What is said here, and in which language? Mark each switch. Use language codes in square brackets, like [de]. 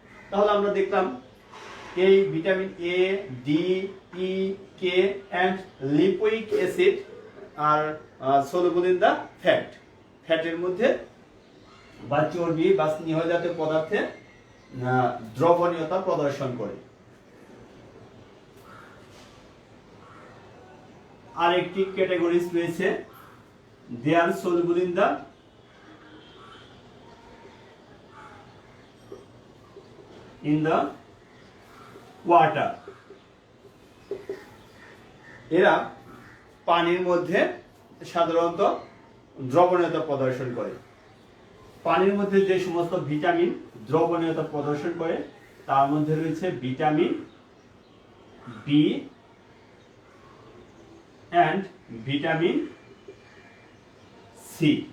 [bn] তাহলে আমরা দেখলাম এই vitamin A, D, E, K [en] and lipoic acid are soluble in the fat. [bn] ফ্যাটের মধ্যে বা চর্বি বা স্নেহ জাতীয় পদার্থে দ্রবণীয়তা প্রদর্শন করে। আরেকটি ক্যাটাগরিজ রয়েছে, [en] they are soluble in the water. [bn] এরা পানির মধ্যে সাধারণত দ্রবণীয়তা প্রদর্শন করে। পানির মধ্যে যে সমস্ত ভিটামিন দ্রবণীয়তা প্রদর্শন করে তার মধ্যে রয়েছে vitamin B and vitamin C.